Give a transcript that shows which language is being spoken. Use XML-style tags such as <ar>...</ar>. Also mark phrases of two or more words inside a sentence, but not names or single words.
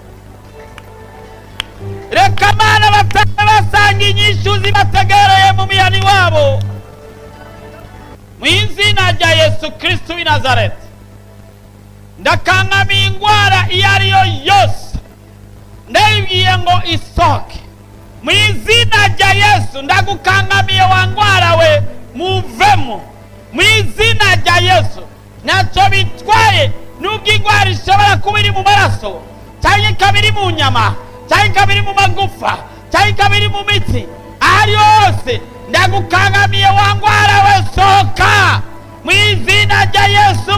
<rn>Reka Mana basanga inyishu zibategereye mu mihani wabo, mu izina rya Yesu Kristo w'i Nazareti. Ndakangamiye ingwara iyo ari yo yose, ndayibwiye ngo isohoke mu izina rya Yesu. Ndagukangamiye wa ngwara we, muvemo mu izina rya Yesu. Ntacyo bitwaye nubwo ingwara ishobora kuba iri mu maraso, cyangwa ikaba iri mu nyama, cyangwa ikaba iri mu magufa, cyangwa ikaba iri mu mitsi. Ahari hose ndagukangamiye wa ngwara we, sohoka mu izina rya Yesu.</rn>